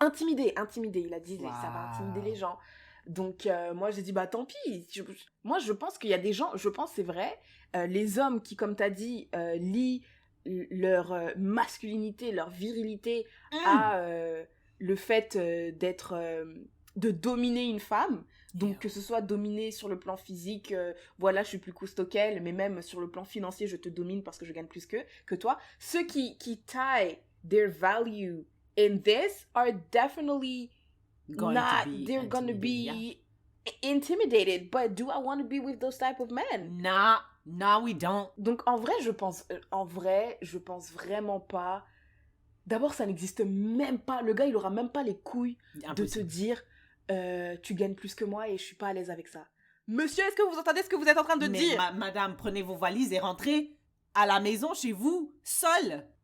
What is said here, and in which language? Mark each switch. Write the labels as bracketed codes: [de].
[fr] Intimidés, il a dit, ça va intimider les gens. Donc moi j'ai dit, bah tant pis, moi je pense qu'il y a des gens, je pense c'est vrai, les hommes qui, comme t'as dit, lient leur masculinité, leur virilité à le fait de dominer une femme. Donc que ce soit dominer sur le plan physique, voilà, je suis plus costaud qu'elle, mais même sur le plan financier, je te domine parce que je gagne plus que toi. Ceux qui [en] tie their value in this are definitely they're gonna be intimidated. But do I want to be with those type of men? No, we don't. [fr] Donc en vrai, je pense vraiment pas. D'abord, ça n'existe même pas. Le gars, il aura même pas les couilles de te dire tu gagnes plus que moi et je suis pas à l'aise avec ça. Monsieur, est-ce que vous entendez ce que vous êtes en train de dire? Madame, prenez vos valises et rentrez à la maison chez vous, seule.